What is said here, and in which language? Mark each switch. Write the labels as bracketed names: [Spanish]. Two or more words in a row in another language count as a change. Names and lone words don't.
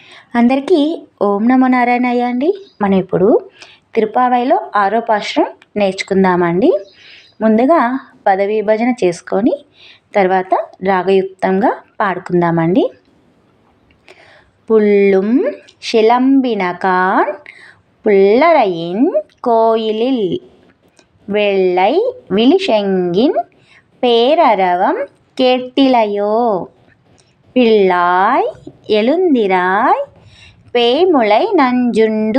[Telugu] అందరికీ ఓం నమో నారాయణయ్య అండి. మనం ఇప్పుడు తిరుపావైలో 6వ పాశురం నేర్చుకుందామండి. ముందుగా పదవి విభజన చేసుకొని తర్వాత రాగయుక్తంగా పాడుకుందామండి. [Tamil] புள்ளும் சிலம்பினகான் புல்லரையின் கோயிலில் வெள்ளை விழிசெங்கின் பேரரவம் கேட்டிலையோ பிள்ளாய் எழுந்திராய் பேய்முலை நஞ்சுண்டு